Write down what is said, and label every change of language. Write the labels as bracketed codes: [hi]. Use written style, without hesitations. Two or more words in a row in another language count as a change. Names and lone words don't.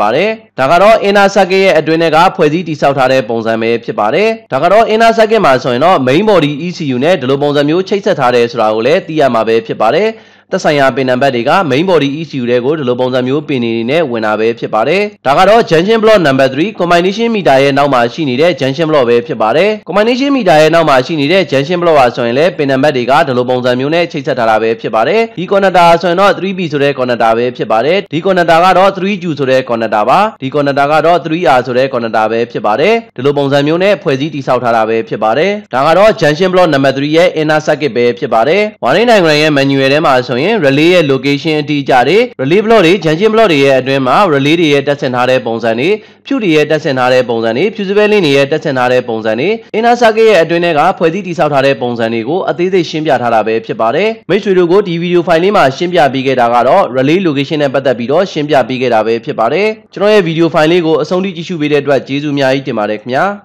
[my] ပါတယ်ဒါကတော့ [en] inner circuit [my] ရဲ့အတွင်းထဲကဖွဲ့စည်းတည်ဆောက်ထားတဲ့ပုံစံပဲဖြစ်ပါတယ်ဒါကတော့ [en] inner circuit [my] မှာဆိုရင်တော့ [en] main body ECU [my] နဲ့ဒီလိုပုံစံမျိုးချိတ်ဆက်ထားတယ်ဆိုတာကိုလည်းသိရမှာပဲဖြစ်ပါတယ်သက်ဆိုင်ရာပင်နံပါတ်တွေက [en] main body ECU [my] တွေကိုဒီလိုပုံစံမျိုးပင်နေနဲ့ဝင်တာပဲဖြစ် ပါတယ်ဒါကတော့ [en] junction block number 3 combination meter [my] ရဲ့နောက်မှာရှိနေတဲ့ [en] junction block [my] ပဲဖြစ်ပါတယ် [en] combination meter [my] ရဲ့နောက်မှာရှိနေတဲ့ [en] junction block [my] ပါဆိုရင်လည်းပင်နံပါတ်တွေကဒီလိုပုံစံမျိုးနဲ့ချိတ်ဆက်ထားတာပဲဖြစ်ပါတယ်ဒီ connector ဆိုရင်တော့ 3P ဆိုတဲ့ connector ပဲဖြစ်ပါတယ်ဒီ connector ကတော့ 3Q ဆိုတဲ့ connector ပါဒီ connector ကတော့ 3R ဆိုတဲ့ connector ပဲဖြစ်ပါတယ်ဒီလိုပုံစံမျိုးနဲ့ဖွဲ့စည်းတည်ဆောက် ထားတာပဲဖြစ်ပါတယ်ဒါကတော့ [en] junction block number 3 [my] ရဲ့ [en] inner circuit [my] ပဲဖြစ်ပါတယ် [en] warning diagram [my] ရဲ့ manual ထဲမှာဆိုရင် relay ရဲ့ location အတိအကျတွေ [en] relay block [my] တွေ [en] junction block [my] တွေရဲ့အတွင်းမှာ relay တွေရဲ့တက်ဆင်ထားတဲ့ပုံစံတွေဖြူတွေရဲ့တက်ဆင်ထားတဲ့ပုံစံတွေ [en] fusible link [my] တွေရဲ့တက်ဆင်ထားတဲ့ပုံစံတွေ [en] inner circuit [my] ရဲ့အတွင်းထဲကဖွဲ့စည်းတည်ဆောက်ထားတဲ့ပုံစံတွေကိုအသေးစိတ်ရှင်းပြထားတာပဲဖြစ်ပါတယ်မိတ်ဆွေတို့ကိုဒီ [en] video file [my] လေးမှာရှင်းပြပေးခဲ့တာကတော့ [en] relay location [my] နဲ့ပတ်သက်ပြီးတော့ရှင်းပြပေးခဲ့တာပဲဖြစ်ပါတယ်ကျွန်တော်ရဲ့ [en] video file [my] လေးကိုအဆုံးထိကြည့်ရှုပေးတဲ့အတွက်ကျေးဇူးအများကြီးတင်ပါတယ်ခင်ဗျာ